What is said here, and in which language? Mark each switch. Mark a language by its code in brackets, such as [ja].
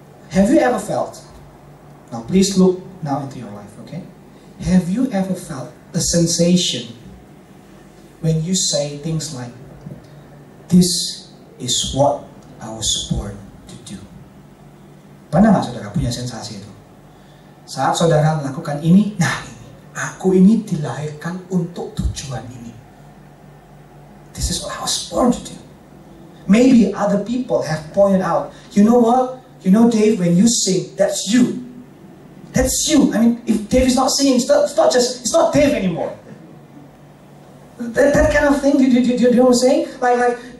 [en] Have you ever felt, now please look now into your life, okay? Have you ever felt a sensation when you say things like, this is what I was born to do? [id] Pernah nggak saudara punya sensasi itu? Saat saudara melakukan ini, nah ini, aku ini dilahirkan untuk tujuan ini. [en] This is what I was born to do. Maybe other people have pointed out, you know what? You know, Dave, when you sing, that's you. That's you. I mean, if Dave is not singing, it's not Dave anymore. That kind of thing, do you know what I'm saying? Like